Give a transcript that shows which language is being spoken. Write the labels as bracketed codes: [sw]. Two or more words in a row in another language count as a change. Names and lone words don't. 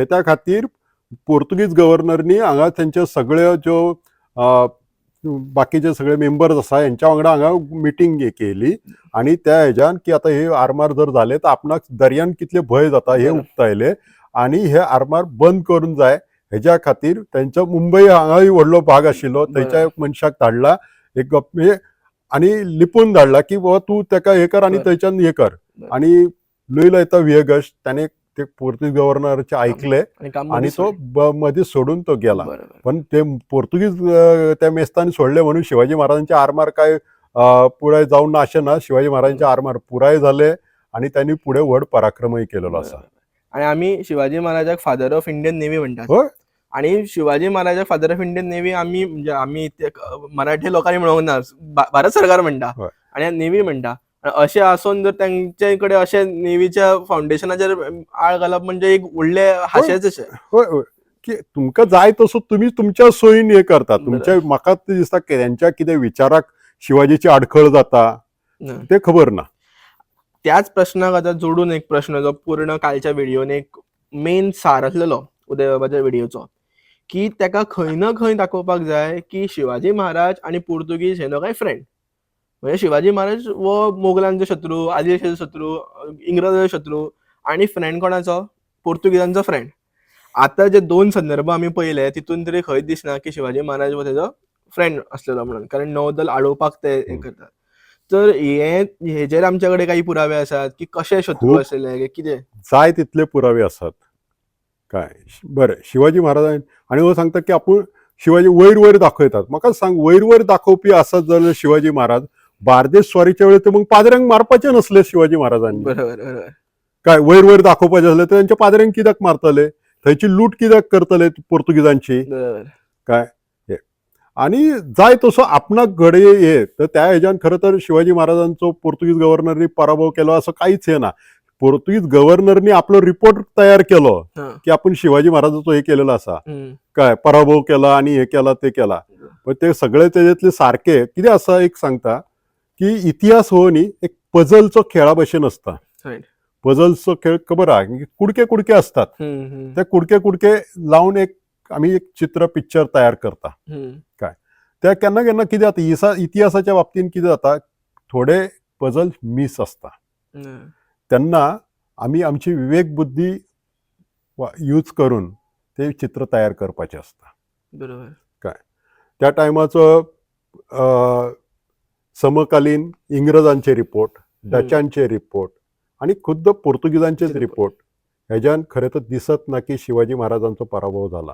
[kok] त्या खातीर पोर्तुगीज गव्हर्नरनी हांगा तेंचे सगळे ज्यो बाकीचे सगळे मेंबर्स आसा यांच्या वांगडा हांगा मिटींग केली आणि त्या हेज्यान की आता हे आरमार जर झाले तर आपणाक दर्यान कितले भय जाता हे उक्तायले आणि हे आरमार बंद करून जाय हेज्या खातीर त्यांच्या मुंबई हांगाय व्हडलो भाग आशिल्लो थंयच्या मनशाक धाडला. एक म्हणजे आणि लिपून धाडला की बाबा तू त्याका हे कर आणि बरं. थंयच्यान हे कर. बरं. आणि लुई लयता वियगस त्याने ते पोर्तुगीज गव्हर्नरचे ऐकले आणि काम आणि मध्येच तो सोडलं. [mr] मध्ये सोडून तो गेला. बरोबर. [kok] पण ते पोर्तुगीज त्या मेस्तानी सोडले म्हणून शिवाजी महाराजांचे आरमार काय पुढे जाऊन ना असे ना शिवाजी महाराजांचे आरमार पुराय झाले आणि त्यांनी पुढे व्हड पराक्रमही केलेलो असा. बरोबर. आणि आम्ही शिवाजी महाराजाक [en] father of Indian Navy [kok] म्हणतात. होय आणि शिवाजी महाराजाक [en] father of Indian Navy [kok] आम्ही म्हणजे आम्ही ते मराठी लोकांनी म्हणूंक ना, भारत सरकार म्हणटा होय. आणि नेव्ही म्हणटा. अशें आसून जर तेंचे कडेन अशें नेव्हीच्या फाउंडेशनाचेर आळ घालप म्हणजे एक व्हडलें हास्यच अशें. होय होय की तुमका जाय तसो तुम्ही तुमच्या सोयीन हे करता. तुमच्या म्हाका ते दिसता की त्यांच्या कितें विचाराक शिवाजीची आडखळ जाता ते खबर ना. त्याच प्रश्नाक आतां जोडून एक प्रश्न जो पूर्ण कालच्या व्हिडिओन एक मेन सार आसलेलो उदय बाबाच्या व्हिडिओचो, की तेका खंय ना खंय दाखोवपाक जाय की शिवाजी महाराज आणि पोर्तुगीज हे नकाय फ्रेंड. म्हणजे शिवाजी महाराज वो मोगलांचो शत्रू, आदिलशाचो शत्रू, इंग्रजाचो शत्रू आणि फ्रेंड कोणाचो? पोर्तुगीजांचो फ्रेंड. आता जे 2 संदर्भ आम्ही पळयले तितून तरी खंयच दिसना की शिवाजी महाराज हो तेजो फ्रेंड असलेलो म्हणून, कारण नौदल आडोवपाक ते हे करतात. तर हेजेर आमच्या कडेन काही पुरावे आसात की कशे शत्रू खूप आसले कितें? जाय तितले पुरावे असतात. काय बरं शिवाजी महाराजांनी आणि हो सांगता की आपण शिवाजी वयर वयर दाखवतात. म्हाका सांग वयर वयर दाखोवपी आसत जाल्यार शिवाजी महाराज बार्देस स्वारीच्या वेळी तर मग पाद्र्यांक मारपाचे नसले शिवाजी महाराजांनी. बरोबर बरोबर. काय वयर वयर दाखोवपाचे असले तर त्यांच्या पाद्र्यांक कित्याक मारतले? थंयची लूट कित्याक करतले पोर्तुगीजांची? बरोबर. काय हे आणि जाय तसो आपणाक घडये हे तर त्या हेच्यान खरं तर शिवाजी महाराजांचो पोर्तुगीज गव्हर्नरनी पराभव केलो असं काहीच हे ना. पोर्तुगीज गव्हर्नरनी आपलो रिपोर्ट तयार केलो हां. की आपण शिवाजी महाराजांचो हे केलेलो असा. हम्म. काय पराभव केला आणि हे केला ते केला. पण ते सगळे त्याच्यातले सारखे कितें आसा एक सांगता की इतिहास हो न्ही एक पझलचो खेळा भशेन असता. [en] Right. [kok] पझलचो खेळ खबर आहा कुडके कुडके असतात. हम्म. ते कुडके कुडके लावून एक आम्ही एक चित्र पिक्चर तयार करता. हम्म. काय त्या केन्ना केन्ना कितें जाता इतिहासाच्या बाबतीन कितें जाता थोडे [en] puzzle miss [kok] असता. हम्म. त्यांना आम्ही आमची विवेक बुद्धी यूज करून ते चित्र तयार करपाचे असता. बरोबर. काय त्या टायमाचो समकालीन इंग्रजांचे रिपोर्ट, डचांचे रिपोर्ट आणि खुद्द पोर्तुगीजांचेच रिपोर्ट ह्याच्यान खरं तर दिसत ना की शिवाजी महाराजांचा पराभव झाला.